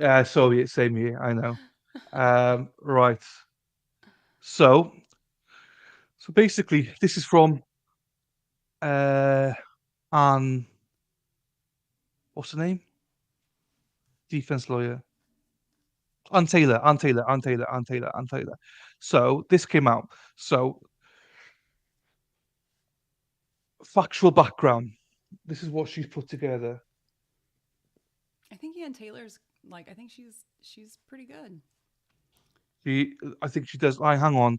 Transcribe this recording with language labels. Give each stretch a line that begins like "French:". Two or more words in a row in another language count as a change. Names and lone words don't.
English: Yeah, sorry, same here. I know. Right. So, so basically, this is from Anne. What's her name? Defense lawyer. Ann Taylor. Ann Taylor. Ann Taylor. Ann Taylor. Ann Taylor. So this came out. So factual background. This is what she's put together. I think Ann Taylor's like. I think she's pretty good. I think she does. Hang on.